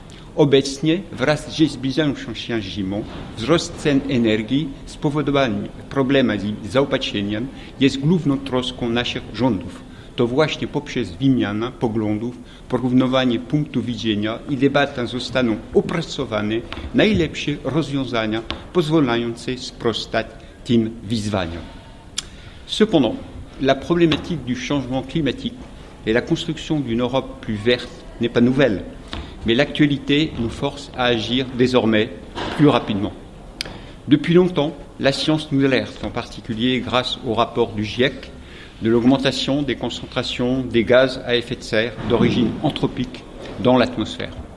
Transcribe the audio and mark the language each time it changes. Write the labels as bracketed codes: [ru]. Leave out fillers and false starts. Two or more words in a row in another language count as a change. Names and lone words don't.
[pl] Obecnie wraz ze zbliżającą się zimą wzrost cen energii spowodowany problemem z zaopatrzeniem jest główną troską naszych rządów. To właśnie poprzez wymianę poglądów, porównywanie punktów widzenia i debatę zostaną opracowane najlepsze rozwiązania pozwalające sprostać tym wyzwaniom. [fr] Cependant, la problématique du changement climatique et la construction d'une Europe plus verte n'est pas nouvelle, mais l'actualité nous force à agir désormais plus rapidement. Depuis longtemps, la science nous alerte, en particulier grâce au rapport du GIEC, de l'augmentation des concentrations des gaz à effet de serre d'origine anthropique dans l'atmosphère.